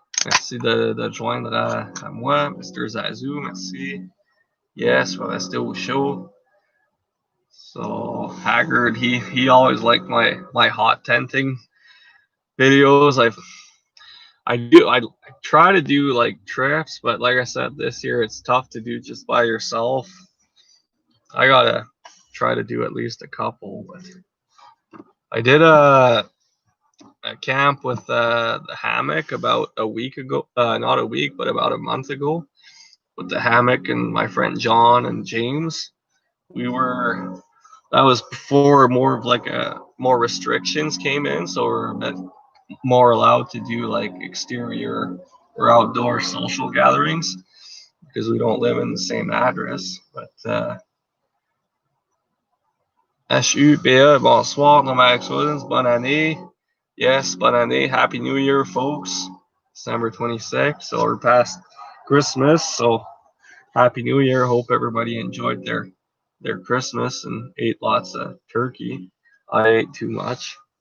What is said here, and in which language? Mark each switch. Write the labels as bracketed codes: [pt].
[fr] Merci de te joindre à moi, Mr. Zazu. Merci. Yes, va rester au show. [en] So Haggard, he always liked my hot tenting videos. I try to do like trips, but like I said, this year it's tough to do just by yourself. I gotta try to do at least a couple. But I did a camp with the hammock about a week ago. Not a week, but about a month ago, with the hammock and my friend John and James. That was before more of like more restrictions came in, so we're a bit more allowed to do like exterior or outdoor social gatherings because we don't live in the same address. [fr] But HUPA, bonsoir, Nomadic Woodsman, bonne année. [en] Yes, [fr] bonne année. [en] Happy New Year, folks. December 26th, so we're past Christmas, so Happy New Year. Hope everybody enjoyed their Christmas and ate lots of turkey. I ate too much.